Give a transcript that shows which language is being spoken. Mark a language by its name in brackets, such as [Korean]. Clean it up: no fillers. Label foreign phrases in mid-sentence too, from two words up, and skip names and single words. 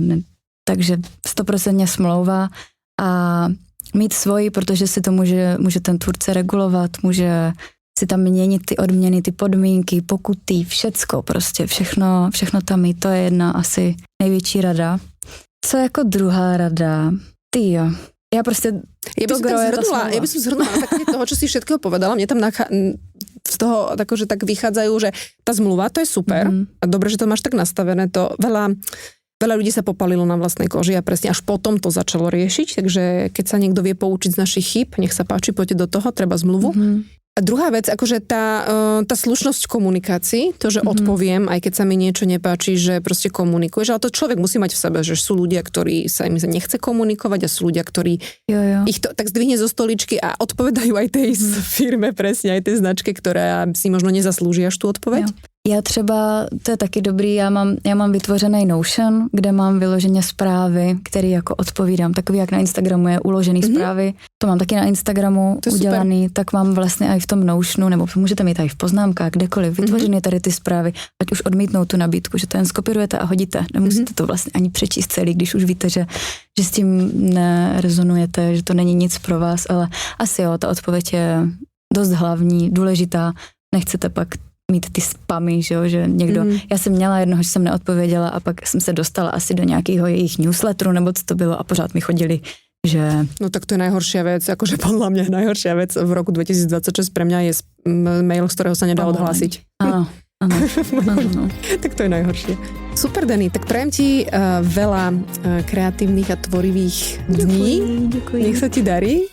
[Czech] Takže 100% smlouva a mít svoji, protože si to může ten tvůrce regulovat, může si tam měnit ty odměny, ty podmínky, pokuty, všecko prostě, všechno tam mít, to je jedna asi největší rada. Co jako druhá rada? Ty jo. [Slovak] Ja by som zhrnula na také toho, čo si všetkého povedala. Mne tam z toho akože tak vychádzajú, že tá zmluva, to je super. A dobre, že to máš tak nastavené. To veľa ľudí sa popalilo na vlastnej koži a presne až potom to začalo riešiť. Takže keď sa niekto vie poučiť z našich chýb, nech sa páči, poďte do toho, treba zmluvu. A druhá vec, akože tá slušnosť v komunikácii, to, že odpoviem, aj keď sa mi niečo nepáči, že proste komunikuješ, ale to človek musí mať v sebe, že sú ľudia, ktorí sa im nechce komunikovať a sú ľudia, ktorí ich to tak zdvihne zo stoličky a odpovedajú aj tej firme, presne aj tej značke, ktorá si možno nezaslúži až tú odpoveď. [Czech] Já třeba, to je taky dobrý, já mám vytvořený Notion, kde mám vyloženě zprávy, které jako odpovídám, takový jak na Instagramu je uložený zprávy, to mám taky na Instagramu udělaný, super. Tak mám vlastně i v tom Notionu, nebo můžete mít i v poznámkách, kdekoliv, vytvořený tady ty zprávy, ať už odmítnou tu nabídku, že to jen skopirujete a hodíte, nemusíte to vlastně ani přečíst celý, když už víte, že s tím nerezonujete, že to není nic pro vás, ale asi jo, ta odpověď je dost hlavní, důležitá, nechcete pak mít ty spamy, že někdo, já jsem měla jednoho, že jsem neodpověděla a pak jsem se dostala asi do nějakého jejich newsletteru, nebo co to bylo a pořád mi chodili, že... [Slovak] No tak to je najhoršia vec, akože podľa mňa najhoršia vec v roku 2026 pre mňa je mail, z ktorého sa nedá odhlásiť. Áno. Tak to je najhoršie. Super, Dani, tak prajem ti veľa kreatívnych a tvorivých dní. [Czech] Děkuji. [Slovak] Nech sa ti darí.